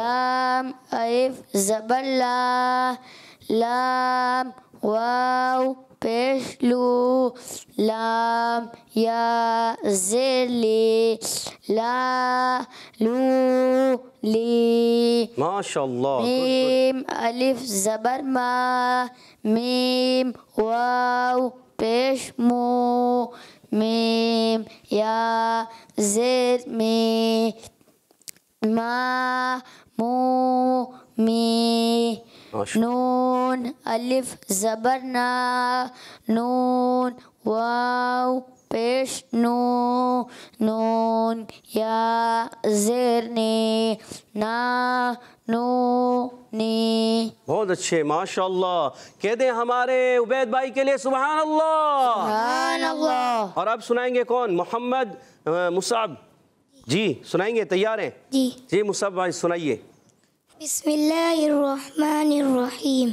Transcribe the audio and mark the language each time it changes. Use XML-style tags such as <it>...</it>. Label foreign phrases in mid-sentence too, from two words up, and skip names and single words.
<ur>لام الف زبر لا. لام واو پیش لو. لام یا زیر لی. لا لو لی.</ur> <ar>ماشاء اللہ.</ar> <ur>میم الف زبر ما. میم واو پیش مو. میم یا زیر می. ما مو می. نون الف زبر نا. نون واو پیش نو. نون یا زیر نی. نا نو نی. بہت اچھے</ur> <ar>ماشاء اللہ.</ar> <ur>کہہ دیں ہمارے عبید بھائی کے لیے</ur> <ar>سبحان اللہ. سبحان اللہ.</ar> <ur>اور اب سنائیں گے کون؟ محمد مصعب جی سنائیں گے. تیار ہیں؟ جی. جی مصعب بھائی سنائیے.</ur> <ar>بسم اللہ الرحمن الرحیم.</ar>